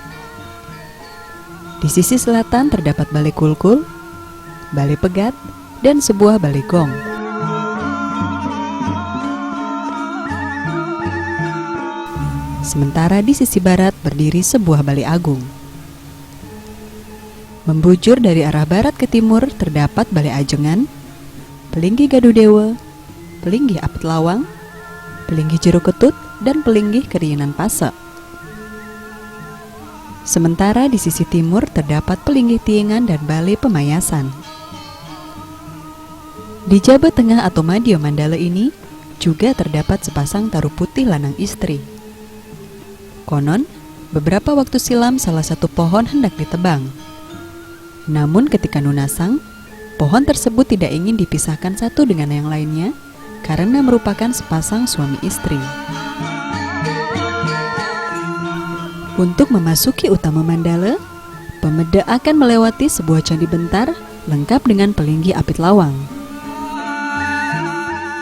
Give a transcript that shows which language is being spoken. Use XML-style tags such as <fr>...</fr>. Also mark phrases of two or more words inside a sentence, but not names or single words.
<id>Di sisi selatan terdapat Balai Kulkul, Balai Pegat, dan sebuah Balai Gong. Sementara di sisi barat berdiri sebuah Balai Agung. Membujur dari arah barat ke timur terdapat Balai Ajengan, Pelinggi Gadudewa, Pelinggi Apit Lawang, Pelinggi Jeruk Ketut, dan Pelinggi Keriinan Pase. Sementara di sisi timur terdapat Pelinggi Tiengan dan Balai Pemayasan. Di Jaba Tengah atau Madya Mandala ini juga terdapat sepasang</id> <ban>taru putih lanang istri.</ban> <id>Konon, beberapa waktu silam salah satu pohon hendak ditebang. Namun ketika lunasang, pohon tersebut tidak ingin dipisahkan satu dengan yang lainnya karena merupakan sepasang suami istri. Untuk memasuki Utama Mandala, pemeda akan melewati sebuah candi bentar lengkap dengan Pelinggi Apit Lawang.</id>